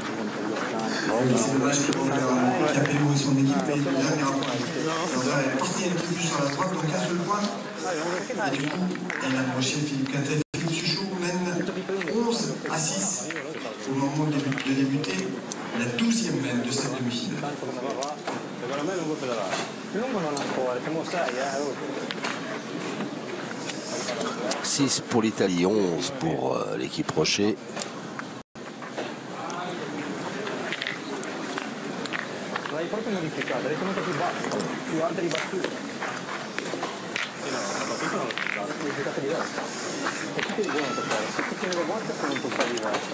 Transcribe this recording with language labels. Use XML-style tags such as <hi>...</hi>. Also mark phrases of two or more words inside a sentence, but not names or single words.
<fr>C'est dommage que Capello et son équipe n'aient jamais un point. On va porter un peu plus sur la droite, donc un seul point. Et du coup, il a approché Philippe Catet. Philippe Suchot mène 11-6 au moment de débuter la 12e mène de cette demi-finale.</fr> <it>Secondo me non vuoi pedalare. Lungo non ancora, siamo 6,</it> <fr>6 pour l'Italie, 11 pour l'équipe Rocher.</fr> <it>L'hai proprio modificata, l'hai tenuta più bassa, più alta di battuta. Sì, no, la battuta non l'ho toccata. Modificata diversa. E tutti devono toccare, se tu tieni le guance sono un toccare diverso.</it>